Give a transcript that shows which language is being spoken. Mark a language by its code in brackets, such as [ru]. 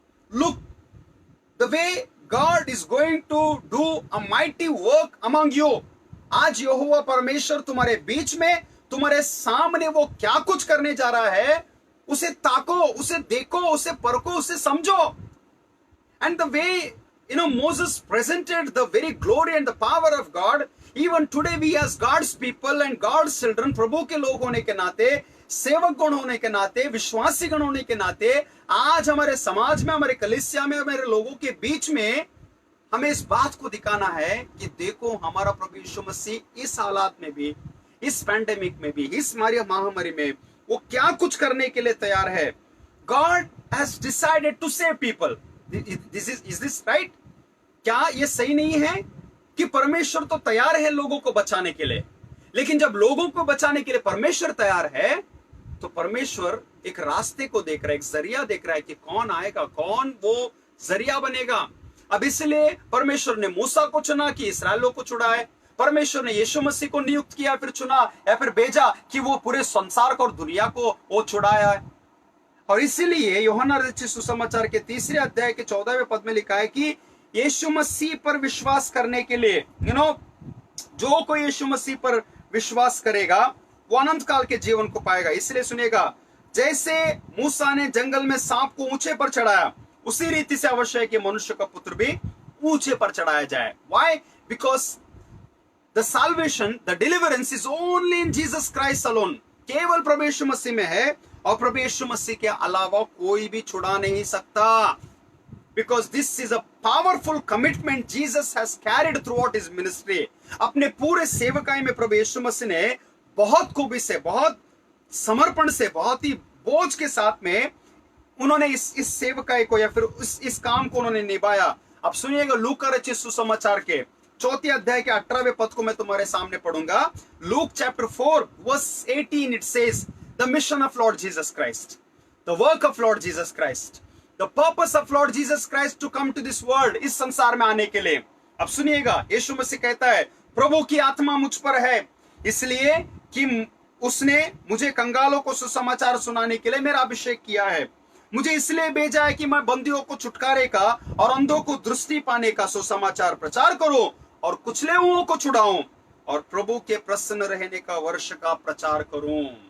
[en] Look the way God is going to do a mighty work among you. [hi] आज यहोवा परमेश्वर तुम्हारे बीच में, तुम्हारे सामने वो क्या कुछ करने जा रहा है, उसे ताको, उसे देखो, उसे परखो, उसे समझो। [en] And the way Moses presented the very glory and the power of God. Even today we as God's people and God's children, [hi] प्रभु के लोग होने के नाते, सेवक गण होने के नाते, विश्वासी गण होने के नाते, आज हमारे समाज में, हमारे कलीसिया में, हमारे लोगों के बीच में हमें इस बात को दिखाना है कि देखो हमारा प्रभु यीशु मसीह इस हालात में भी, इस पैंडेमिक में भी, इस महामारी में वो क्या कुछ करने के लिए तैयार है। [en] God has decided to save people. Is this right? [hi] क्या ये सही नहीं है कि परमेश्वर तो तैयार है लोगों को बचाने के लिए, लेकिन जब लोगों को बचाने के लिए परमेश्वर तैयार है, तो परमेश्वर एक रास्ते को देख रहा है, एक जरिया देख रहा है कि कौन आएगा, कौन वो जरिया बनेगा। अब इसलिए परमेश्वर ने मूसा को चुना कि इस्राएलियों को छुड़ाए, परमेश्वर ने यीशु मसीह को नियुक्त किया, फिर चुना या फिर भेजा कि वो पूरे संसार को और दुनिया को वो छुड़ाया है। और इसीलिए यूहन्ना रचित सुसमाचार के 3 अध्याय के 14वें पद में लिखा है कि यीशु मसीह पर विश्वास करने के लिए जो कोई यीशु मसीह पर विश्वास करेगा वो अनंत काल के जीवन को पाएगा। इसलिए सुनेगा, जैसे मूसा ने जंगल में सांप को ऊंचे पर चढ़ाया, उसी रीति से अवश्य है कि मनुष्य का पुत्र भी ऊंचे पर चढ़ाया जाए। [en] Why? Because the salvation, the deliverance is only in Jesus Christ alone. [hi] केवल प्रभु यीशु मसीह में है और प्रभु यीशु मसीह के अलावा कोई भी छुड़ा नहीं सकता। [en] Because this is a powerful commitment Jesus has carried throughout his ministry. [hi] अपने पूरे सेवकाई में प्रभु यीशु मसीह ने बहुत खूबी से, बहुत समर्पण से, बहुत ही बोझ के साथ में उन्होंने इस सेवकाई को या फिर इस काम को उन्होंने निभाया। अब सुनिएगा, लूका रचित सुसमाचार के 4 अध्याय के 18वें पद को मैं तुम्हारे सामने पढ़ूंगा। [en] Luke chapter 4 verse 18 it says, the mission of Lord Jesus Christ, the work of Lord Jesus Christ, the purpose of Lord Jesus Christ to come to this world, [hi] इस संसार में आने के लिए। अब सुनिएगा, यीशु मसीह कहता है, प्रभु की आत्मा मुझ पर है, इसलिए कि उसने मुझे कंगालों को सुसमाचार सुनाने के लिए मेरा अभिषेक किया है। मुझे इसलिए भेजा है कि मैं बंदियों को छुटकारे का और अंधों को दृष्टि पाने का सुसमाचार प्रचार करूं और कुचले हुओं को छुड़ाऊं और प्रभु के प्रसन्न रहने का वर्ष का प्रचार करूं।